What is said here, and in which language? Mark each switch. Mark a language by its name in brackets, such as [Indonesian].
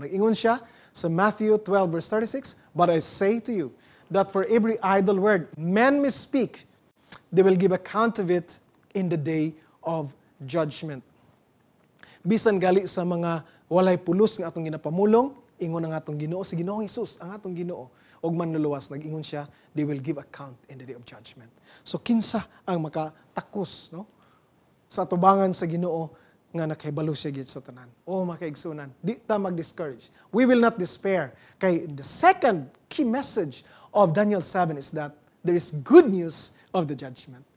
[Cebuano] Nag-ingon siya sa [English] Matthew 12 verse 36, but I say to you that for every idle word men may speak, they will give account of it in the day of judgment. [Cebuano] Bisan gali sa mga walay pulos nga atong ginapamulong, ingon ang atong Ginoo si Ginoong Hesus, ang atong Ginoo. Og manluluwas, nag-ingon siya, [English] they will give account in the day of judgment. [Cebuano] So kinsa ang makatakos, no? Sa atubangan sa Ginoo nga nakahibalo siya gid sa tanan. Makaigsunan, di ta mag-discourage. [English] We will not despair. Kay the second key message of Daniel 7 is that there is good news of the judgment.